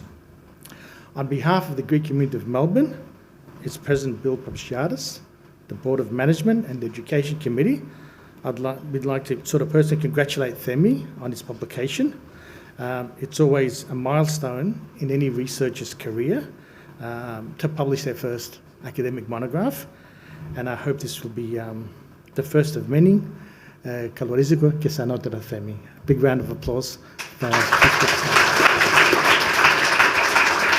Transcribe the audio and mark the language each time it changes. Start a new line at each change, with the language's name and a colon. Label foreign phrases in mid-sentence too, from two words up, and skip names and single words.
English: On behalf of the Greek community of Melbourne, its President Bill Papagiatis, the Board of Management and the Education Committee, we'd like to sort of personally congratulate Themi on his publication. It's always a milestone in any researcher's career to publish their first academic monograph, and I hope this will be the first of many.
Greek: Καλορίζικο και σανότερα Themi.
English: Big round of applause.